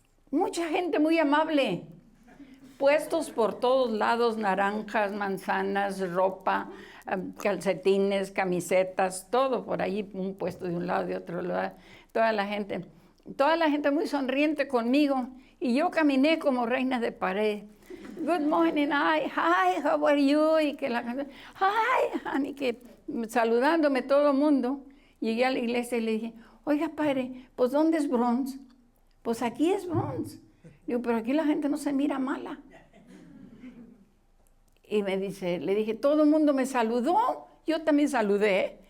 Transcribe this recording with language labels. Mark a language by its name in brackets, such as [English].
[Spanish] Mucha gente muy amable, puestos por todos lados, naranjas, manzanas, ropa, calcetines, camisetas, todo por ahí, un puesto de un lado, de otro lado, toda la gente muy sonriente conmigo, y yo caminé como reina de pared. [English] Good morning, hi, how are you? [Spanish] Y que la gente, [English] hi, honey, [Spanish] que saludándome todo el mundo. Llegué a la iglesia y le dije, oiga, padre, pues ¿dónde es Bronx? Pues aquí es Bronx. Digo, pero aquí la gente no se mira mala. Y le dije, todo el mundo me saludó, yo también saludé.